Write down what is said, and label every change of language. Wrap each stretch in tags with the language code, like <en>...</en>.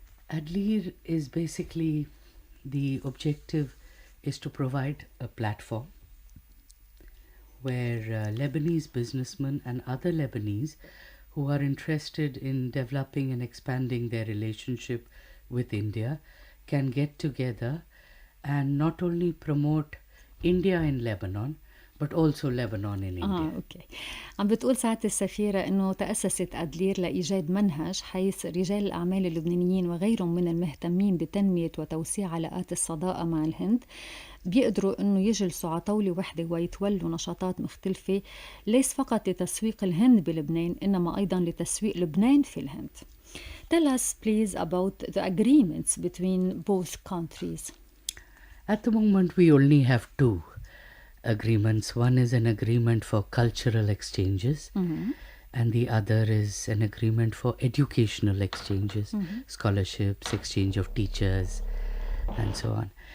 <en>ADLIR is basically, the objective is to provide a platform where Lebanese businessmen and other Lebanese who are interested in developing and expanding their relationship with India can get together and not only promote India in Lebanon but also Lebanon in India.</en> <ar>اوكي. عم بتقول سعادة السفيرة انه تأسست أدلير لإيجاد منهج حيث رجال الأعمال اللبنانيين وغيرهم من المهتمين بتنمية وتوسيع علاقات الصداقة مع الهند بيقدروا انه يجلسوا على طاولة وحدة ويتولوا نشاطات مختلفة ليس فقط لتسويق الهند بلبنان انما ايضا لتسويق لبنان في الهند.</ar> <en>Tell us please about the agreements between both countries. At the moment we only have two agreements. One is an agreement for cultural exchanges and the other is an agreement for educational exchanges, scholarships, exchange of teachers and so on.</en>